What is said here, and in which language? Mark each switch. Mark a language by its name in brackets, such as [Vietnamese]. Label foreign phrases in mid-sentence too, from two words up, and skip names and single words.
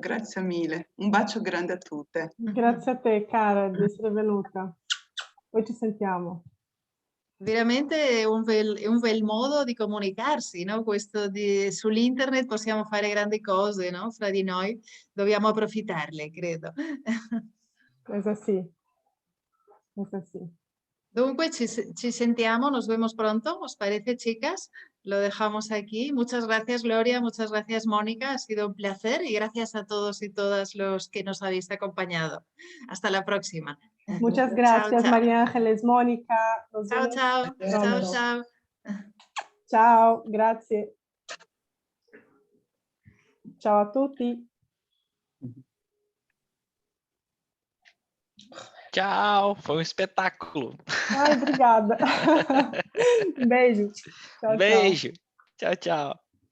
[Italian] Grazie mille. Un bacio grande a tutte. Grazie a te, cara, di essere venuta. Poi ci sentiamo. Veramente è un bel modo di comunicarsi, no? Questo sull'internet possiamo fare grandi cose, no? Fra di noi, dobbiamo approfittarle, credo. [Spanish] Es así. Es así. [Italian] Dunque, ci sentiamo, [Spanish] nos vemos pronto, ¿os parece, chicas? Lo dejamos aquí. Muchas gracias, Gloria, muchas gracias, Mónica, ha sido un placer y gracias a todos y todas los que nos habéis acompañado. Hasta la próxima. Muchas Chao, gracias, chao. María Ángeles, Mónica. Nos Chao, vemos chao. Chao, pronto. chao. [Italian] Ciao, grazie. Ciao a tutti. [Portuguese] Tchau, foi um espetáculo. Ai, obrigada. Beijo. Tchau, tchau. Beijo. Tchau, tchau.